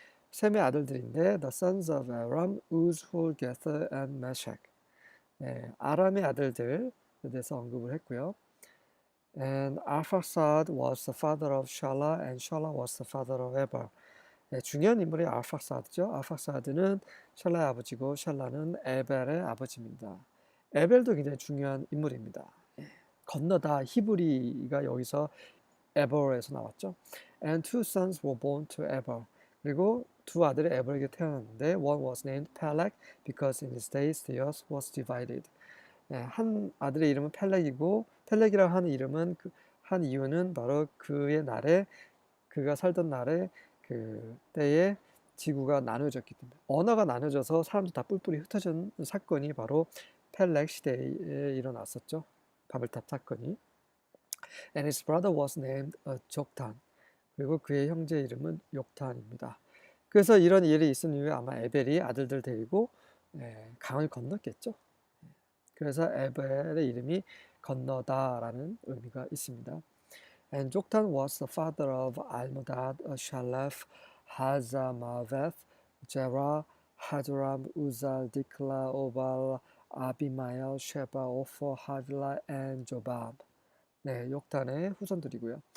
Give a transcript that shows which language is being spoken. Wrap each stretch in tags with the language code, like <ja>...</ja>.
<ko>셈의 아들들인데</ko> <en>The sons of Aram, Uz, Hul, Gether, and Meshach.</en> <ko>아람의 아들들에 대해서 언급을 했고요.</ko> <en>And Arphaxad was the father of Shelah, and Shelah was the father of Eber.</en> <ko>중요한 인물이 알팍사드죠. 알팍사드는 샬라의 아버지고 샬라는 에벨의 아버지입니다. 에벨도 굉장히 중요한 인물입니다. 건너다 히브리가 여기서 에버에서 나왔죠.</ko> <en>And two sons were born to Eber.</en> <ko>그리고 두 아들이 에버에게 태어났는데</ko> <en>one was named Peleg because in his days the earth was divided.</en> <ko>한 아들의 이름은 펠렉이고 펠렉이라고 하는 이름은 한 이유는 바로 그가 살던 날에 그 때에 지구가 나눠졌기 때문에 언어가 나눠져서 사람들 다 뿔뿔이 흩어진 사건이 바로 펠렉 시대에 일어났었죠. 바벨탑 사건이.</ko> <en>And his brother was named Joktan.</en> <ko>그리고 그의 형제 이름은 욕탄입니다. 그래서 이런 일이 있은 이후에 아마 에벨이 아들들 데리고 강을 건넜겠죠. 그래서 에벨의 이름이 건너다라는 의미가 있습니다.</ko> <en>And Joktan was the father of Almodad, Shalef, Hazamaveth, Jerah, Hadoram, Uzal, Dikla, Obal, Abimael, Sheba, Ophir, Havilah, and Jobab.</en> <ko>네, 욕탄의 후손들이고요.</ko>